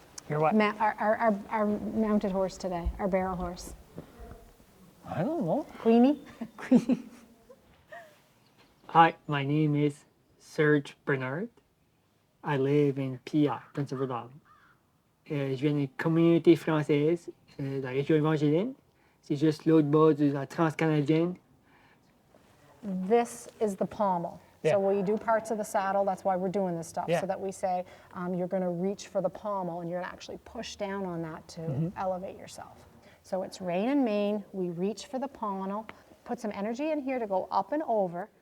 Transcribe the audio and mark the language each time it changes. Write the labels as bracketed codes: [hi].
[en] Your what? our mounted horse today, our barrel horse? I don't know. Queenie? Queenie. Hi, my name is Serge Bernard. I live in PI, Prince Edward Island. [fr] Je viens d'une communauté française de la région évangéline. C'est juste l'autre bas de la transcanadienne. [en] This is the pommel. Yeah. So we do parts of the saddle, that's why we're doing this stuff, Yeah. so that we say you're going to reach for the pommel and you're going to actually push down on that to elevate yourself. So it's rein and mane, we reach for the pommel, put some energy in here to go up and over.